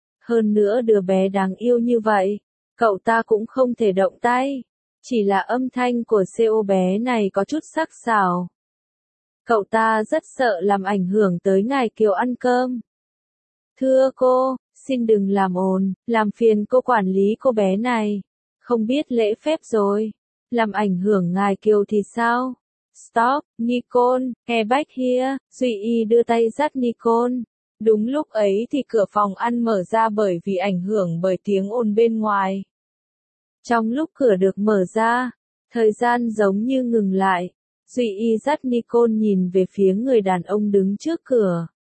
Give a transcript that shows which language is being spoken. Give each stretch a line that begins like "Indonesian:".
Vietnamese: Hơn nữa đứa bé đáng yêu như vậy, cậu ta cũng không thể động tay, chỉ là âm thanh của CEO bé này có chút sắc sảo. Cậu ta rất sợ làm ảnh hưởng tới ngài Kiều ăn cơm. Thưa cô, xin đừng làm ồn, làm phiền cô quản lý cô bé này. Không biết lễ phép rồi. Làm ảnh hưởng ngài Kiều thì sao?
English: Stop, Nicole, get back here.
Vietnamese: Duy Y đưa tay dắt Nicole. Đúng lúc ấy thì cửa phòng ăn mở ra bởi vì ảnh hưởng bởi tiếng ồn bên ngoài. Trong lúc cửa được mở ra, thời gian giống như ngừng lại. Duy Y dắt Nicole nhìn về phía người đàn ông đứng trước cửa.